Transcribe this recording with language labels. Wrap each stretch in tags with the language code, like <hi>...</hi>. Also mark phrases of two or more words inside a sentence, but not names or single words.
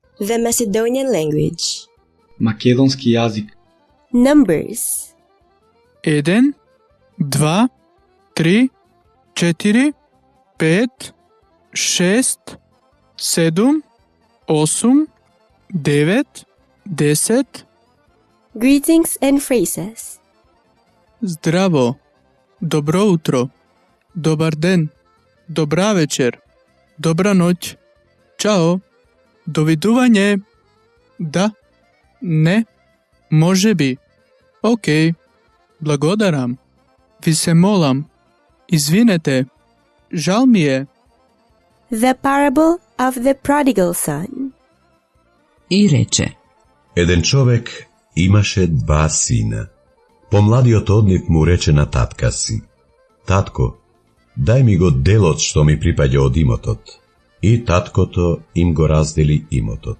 <en>The Macedonian language.</en> <mk>Македонски јазик.</mk> <en>Numbers. 1, 2, 3, 4, 5, 6, 7, 8, 9, 10. Greetings and phrases.</en> <mk>Здраво, добро утро, добар ден, добра вечер, добра ноќ, чао, довидување, да, не, може би, окей, благодарам, ви се молам, извинете, жал ми е.</mk> <en>The parable of the prodigal son.</en> <mk>И рече: Еден човек имаше два сина. Помладиот од нив му рече на татка си: Татко, дај ми го делот што ми припаѓа од имотот. И таткото им го раздели имотот.</mk>